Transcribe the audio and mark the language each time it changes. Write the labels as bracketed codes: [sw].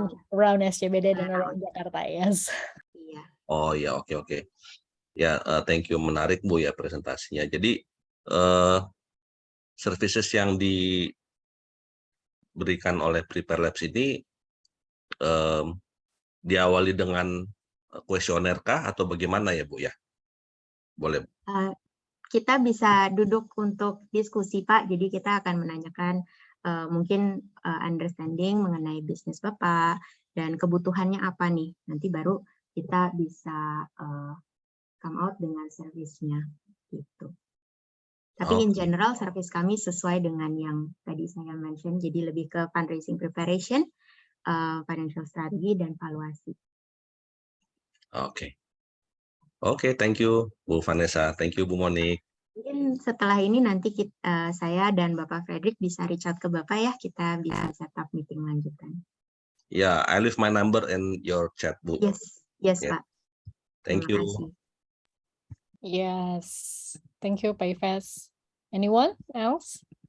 [en] around SCBD dan around Jakarta, yes. [id] Iya. Oh ya, oke. Ya, thank you, menarik Bu ya presentasinya. Jadi services yang diberikan oleh Prepare Labs ini diawali dengan kuesioner kah atau bagaimana ya Bu ya? Boleh. Kita bisa duduk untuk diskusi Pak, jadi kita akan menanyakan mungkin understanding mengenai bisnis Bapak dan kebutuhannya apa nih, nanti baru kita bisa come out dengan servisnya gitu. Tapi in general service kami sesuai dengan yang tadi saya mention, jadi lebih ke fundraising preparation, financial strategy dan valuasi. Oke, thank you Bu Vanessa, thank you Bu Monique. Mungkin setelah ini nanti saya dan Bapak Frederick bisa reach out ke Bapak ya, kita bisa set up meeting lanjutan. [en] Ya, I leave my number in your chat Bu. Yes Pak. Thank you. Yes, thank you Pak Ives. Anyone else